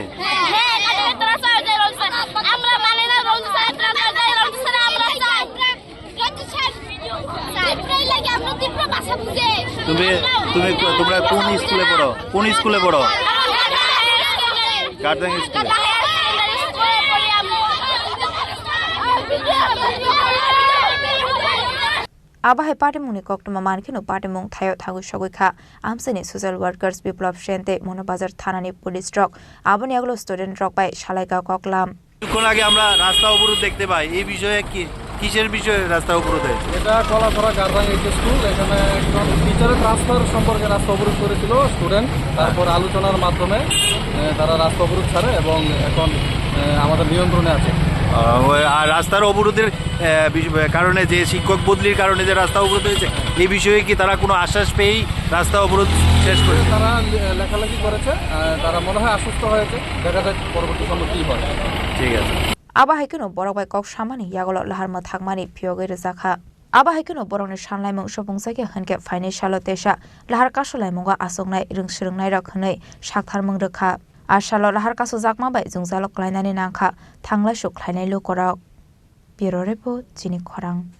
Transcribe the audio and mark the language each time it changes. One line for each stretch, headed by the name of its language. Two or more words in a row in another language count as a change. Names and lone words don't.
Bangla: হ্যাঁ ট্রান্সফার হয়ে যায় আমরা মানে না রবি স্যার ট্রান্সফার যায় রবি স্যার আমরা চাই রবি স্যার প্রায় লাগে আমরা তীব্র ভাষা বুঝে তোমরা কোন স্কুলে পড়ো গার্ডেন স্কুলে
Kok Borok: आबाहाय पाटेमुंनि कक्टमा मानखिनो पाटेमुं थायो थागु सगैखा आमसानि
English: social workers
Kok Borok: बिप्लब सेन्टे मनोबाजार थानानि पुलिस रक आबनि आगलो स्टुडेन्ट रक बाय सालाइका ककलाम
Bangla: কিছুক্ষণ আগে আমরা রাস্তা অবরোধ দেখতে পাই এই বিষয়ে কি কিসের বিষয়ে রাস্তা অবরোধ হয়েছে এটা কলাছড়া গারদাং স্কুল, এখানে একজন টিচারের ট্রান্সফার সম্পর্কে রাস্তা অবরোধ করেছিল স্টুডেন্ট, তারপর আলোচনার মাধ্যমে তারা রাস্তা অবরোধ ছাড়ে এবং এখন আমাদের নিয়ন্ত্রণে আছে। আর রাস্তার অবরোধের কারণে যে শিক্ষক বদলির কারণে যে রাস্তা অবরোধ হয়েছে এই বিষয়ে কি তারা কোনো আশ্বাস পেয়েই রাস্তা অবরোধ শেষ করেছে? তারা লেখালেখি করেছে, তারা মনে হয় আশ্বস্ত হয়েছে, দেখা যাক পরবর্তী সময় কি হয়। ঠিক আছে।
Kok Borok: आबाहायखौनो बरक बाय कक सामानि यागल लाहारमा थांमानि फियोगै रोजाखा आबाहायखौनो बरकनि सानलायमुं सफुंसायके हनके फाइनै सालो तेसा लाहार कासुलायमुंगा आसंनाय रोंस्रोंनाय रक हनै साकथारमुं रोखा आसालो लाहार कासु जाकमा बाय जोंजालक लायनानै नांखा थांलाय सुख्लायनाय लुकरक
English: bureau report
Kok Borok: जिनि खरां